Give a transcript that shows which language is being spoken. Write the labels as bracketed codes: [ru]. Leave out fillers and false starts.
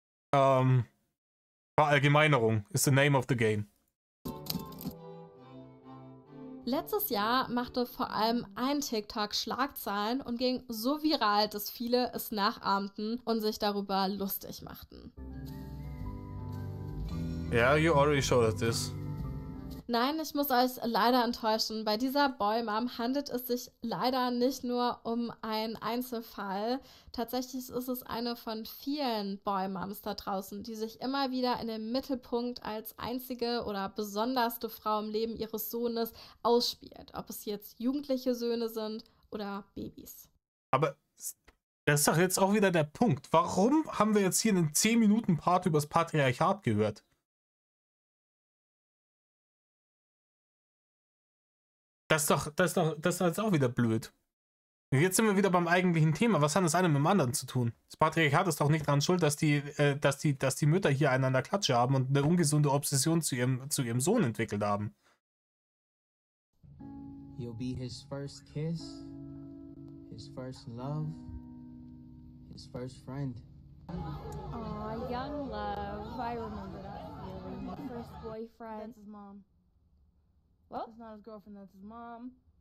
[de] Verallgemeinerung ist [en] the name of the game. [de] Letztes Jahr machte vor allem ein TikTok Schlagzeilen und ging so viral, dass viele es nachahmten und sich darüber lustig machten. [en] Yeah, you already showed us this. [de] Nein, ich muss euch leider enttäuschen. Bei dieser Boy-Mom handelt es sich leider nicht nur um einen Einzelfall. Tatsächlich ist es eine von vielen Boy-Moms da draußen, die sich immer wieder in den Mittelpunkt als einzige oder besonderste Frau im Leben ihres Sohnes ausspielt. Ob es jetzt jugendliche Söhne sind oder Babys. Aber das ist doch jetzt auch wieder der Punkt. Warum haben wir jetzt hier einen 10-Minuten-Part über das Patriarchat gehört? Das ist doch jetzt auch wieder blöd. Jetzt sind wir wieder beim eigentlichen Thema. Was hat das eine mit dem anderen zu tun? Das Patriarchat ist doch nicht daran schuld, dass die Mütter hier einander Klatsche haben und eine ungesunde Obsession zu ihrem Sohn entwickelt haben. [en] You'll be his first kiss, his first love, his first friend. Aw, young love. I remember that feeling. My first boyfriend. That's his mom. What? That's not his girlfriend, that's his mom.